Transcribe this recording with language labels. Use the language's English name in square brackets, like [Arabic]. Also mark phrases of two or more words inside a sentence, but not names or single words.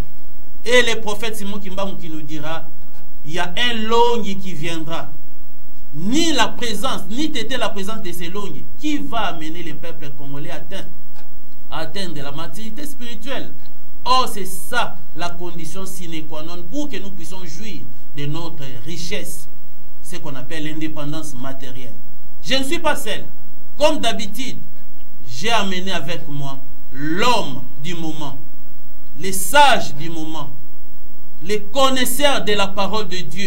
[French] Et le prophète Simon Kimbangu qui nous dira, il y a un Longi qui viendra. Ni la présence, ni t'était la présence de ces Longi qui va amener les peuples congolais à atteindre la maturité spirituelle. Or, c'est ça la condition [Latin] sine qua non [French] pour que nous puissions jouir de notre richesse, ce qu'on appelle l'indépendance matérielle. Je ne suis pas seul. Comme d'habitude, j'ai amené avec moi l'homme du moment, les sages du moment, les connaisseurs de la parole de Dieu.